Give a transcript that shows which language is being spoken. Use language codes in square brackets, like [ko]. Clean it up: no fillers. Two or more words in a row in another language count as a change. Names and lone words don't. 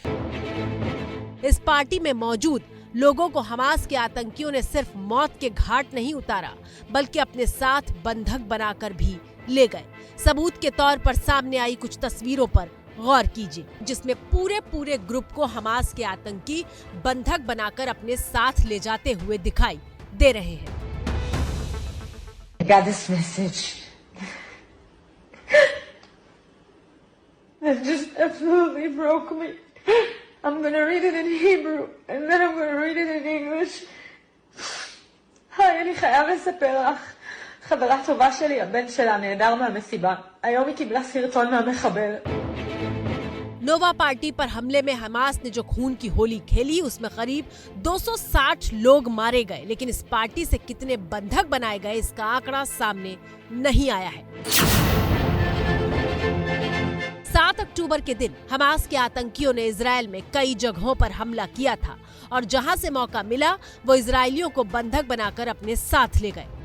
[hi] इस पार्टी में मौजूद लोगों को हमास के आतंकियों ने सिर्फ मौत के घाट नहीं उतारा बल्कि अपने साथ बंधक बनाकर भी ले गए। सबूत के तौर पर सामने आई कुछ तस्वीरों पर गौर कीजिए, जिसमें पूरे ग्रुप को हमास के आतंकी बंधक बनाकर अपने साथ ले जाते हुए दिखाई दे रहे हैं। [en] I got this message. That just absolutely broke me. I'm gonna read it in Hebrew and then I'm gonna read it in English. [he] היי, אני חייב לספר לך. חברה טובה שלי, הבן שלה נהדר מהמסיבה. היום היא קיבלה סרטון מהמחבל. [hi] नोवा पार्टी पर हमले में हमास ने जो खून की होली खेली उसमें करीब 260 लोग मारे गए, लेकिन इस पार्टी से कितने बंधक बनाए गए इसका आंकड़ा सामने नहीं आया है। 7 अक्टूबर के दिन हमास के आतंकियों ने इजराइल में कई जगहों पर हमला किया था और जहां से मौका मिला वो इजरायलियों को बंधक बनाकर अपने साथ ले गए।